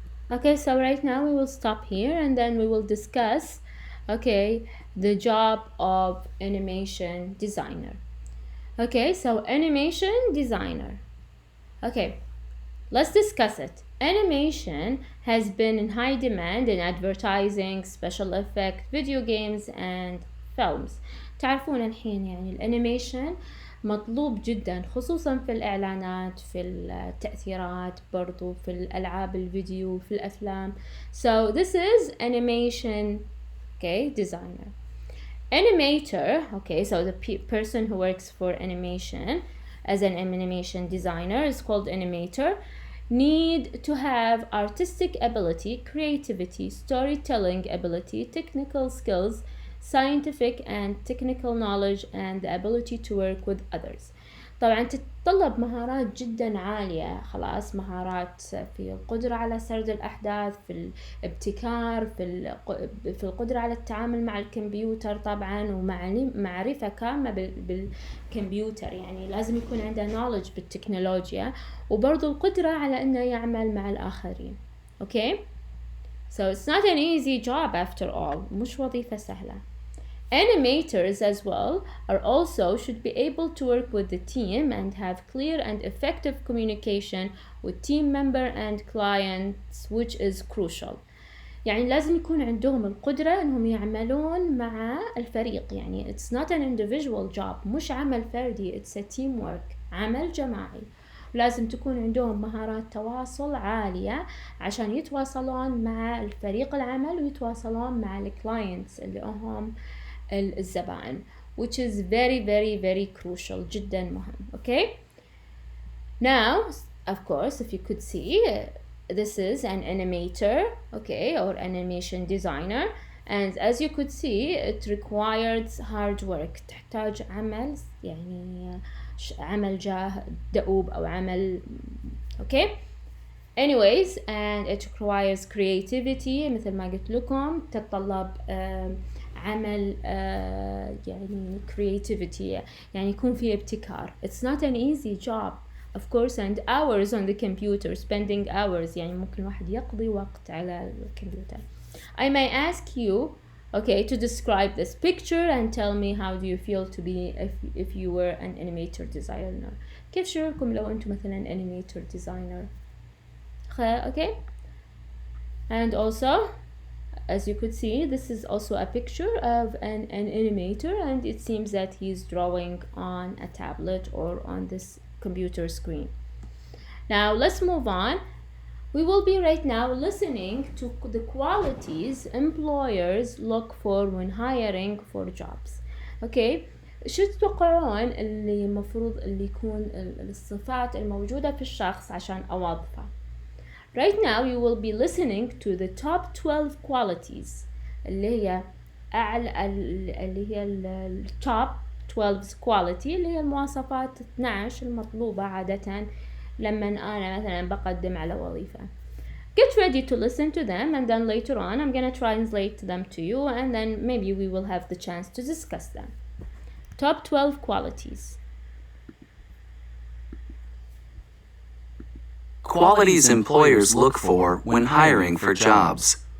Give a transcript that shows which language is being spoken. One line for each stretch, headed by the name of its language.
English: Okay, so right now we will stop here and then we will discuss, okay, the job of animation designer. Okay, so animation designer. Okay, let's discuss it. Animation has been in high demand in advertising, special effect, video games and films.
Arabic: تعرفون الحين يعني الانيميشن مطلوب جدا خصوصا في الإعلانات، في التأثيرات، برضو في الألعاب الفيديو، في الأفلام.
English: So this is animation, okay, designer. Animator, okay, so the person who works for animation as an animation designer is called animator. Need to have artistic ability, creativity, storytelling ability, technical skills, scientific and technical knowledge, and the ability to work with others.
Arabic: طبعا تتطلب مهارات جدا عالية، خلاص مهارات في القدرة على سرد الأحداث، في الابتكار، في القدرة على التعامل مع الكمبيوتر طبعا، ومعرفة كاملة بالكمبيوتر، يعني لازم يكون عنده knowledge بالتكنولوجيا، وبرضو القدرة على أنه يعمل مع الآخرين.
English: Okay? So it's not an easy job after all،
Arabic: مش وظيفة سهلة.
English: Animators as well are also should be able to work with the team and have clear and effective communication with team member and clients, which is crucial.
Arabic: يعني لازم يكون عندهم القدرة انهم يعملون مع الفريق، يعني
English: it's not an individual job،
Arabic: مش عمل فردي،
English: it's a teamwork،
Arabic: عمل جماعي. لازم تكون عندهم مهارات تواصل عالية عشان يتواصلون مع الفريق العمل ويتواصلون مع الكلاينتس اللي هم الزبائن،
English: which is very very very crucial،
Arabic: جدا مهم.
English: Okay, now of course if you could see this is an animator, okay, or animation designer, and as you could see it requires hard work،
Arabic: تحتاج عمل يعني عمل دؤوب أو عمل
English: okay. Anyways, and it requires creativity
Arabic: مثل ما قلت لكم، تتطلب عمل يعني creativity، يعني يكون في ابتكار.
English: It's not an easy job of course, and hours on the computer, spending hours،
Arabic: يعني ممكن واحد يقضي وقت على الكمبيوتر.
English: I may ask you, okay, to describe this picture and tell me how do you feel to be if you were an animator designer.
Arabic: كيف شعوركم لو أنتم مثلا
English: animator designer؟ okay, and also as you could see this is also a picture of an animator, and it seems that he's drawing on a tablet or on this computer screen. Now let's move on. We will be right now listening to the qualities employers look for when hiring for jobs.
Arabic: Okay, شو تتوقعون اللي مفروض اللي يكون الصفات الموجودة في الشخص عشان أوظفه؟
English: Right now you will be listening to the top 12 qualities
Arabic: اللي هي أعلى اللي هي
English: top 12 quality
Arabic: اللي هي المواصفات 12 المطلوبة عادة لما أنا مثلا بقدم على وظيفة.
English: Get ready to listen to them, and then later on I'm gonna translate them to you, and then maybe we will have the chance to discuss them. Top 12 qualities. Qualities employers look for when hiring for jobs.